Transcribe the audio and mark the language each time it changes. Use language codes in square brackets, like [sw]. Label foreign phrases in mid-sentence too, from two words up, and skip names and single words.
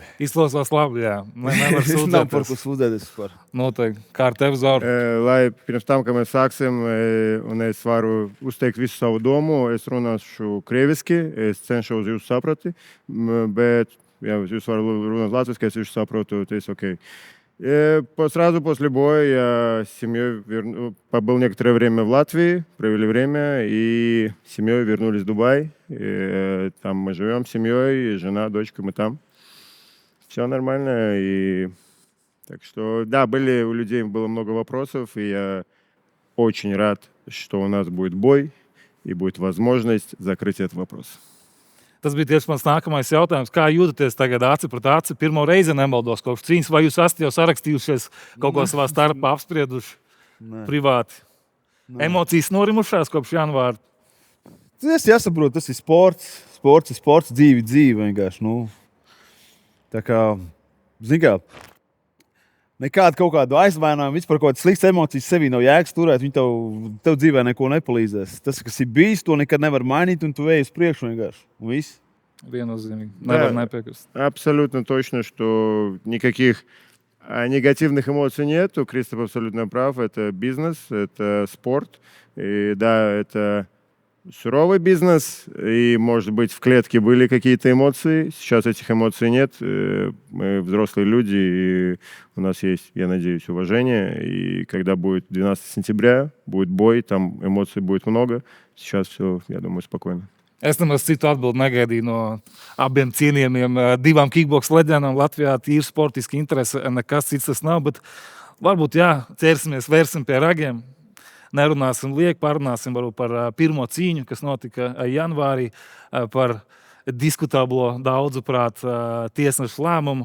[lv] Izklausās labi, jā. Nevar sūdzēties. Nav par ko sūdzēties par. Noteikti. Kā ar tevi, Zauri? Lai pirms tam, kad mēs sāksim, un es varu uzteikt visu savu domu, es runāšu krieviski, es cenšos jūs saprati, bet, ja jūs varu runāt latviski, es jūs saprotu, [ru] то есть окей. Сразу после боя я с семьей побыл некоторое время в Латвии, провели время, и с семьей вернулись в Дубай. И там мы живем с семьей, жена, дочка, мы там. Все нормально. И... Так что, да, у людей было много вопросов, и я очень рад, что у нас будет бой, и будет возможность закрыть этот вопрос. Tas bija tieši mans nākamais jautājums. Kā jūtaties tagad aci pret aci? Pirmo reizi nemaldos kopš cīņas, vai jūs esat jau sarakstījušies kaut ko savā starpā apsprieduši privāti? Emocijas norimušās kopš janvāra? Es jāsaprot, tas ir sports. Sports ir sports, dzīve vienkārši. Tā kā, zin kā, nekādu kaut kādu aizvainojumu, vispār kaut kādas sliktas emocijas sevī nav jēgas turēt, viņi tev dzīvē neko nepalīdzēs. Tas, kas ir bijis, to nekad nevar mainīt, un tu ej uz priekšu vienkārši. Un viss. Viennozīmīgi. Nevar nepiekrist. Абсолютно точно, что никаких негативных эмоций нету. Кристоф абсолютно прав. Это бизнес, это спорт. И да, это суровый бизнес, и, может быть, в клетке были какие-то эмоции. Сейчас этих эмоций нет. Мы взрослые люди, и у нас есть, я надеюсь, уважение. И когда будет 12 сентября, будет бой, там эмоций будет много. Сейчас все, я думаю, спокойно. [lv] Es nemaz citu atbildi negaidīju no abiem cienījumiem. 2 kickboks leģendām Latvijā tīri sportiski interese, nekas cits tas nav, bet varbūt, jā, ķersimies, vērsim pie ragiem. Nerunāsim liek, parunāsim varbūt par pirmo cīņu, kas notika janvārī, par diskutablo daudzuprāt tiesnešu lēmumu.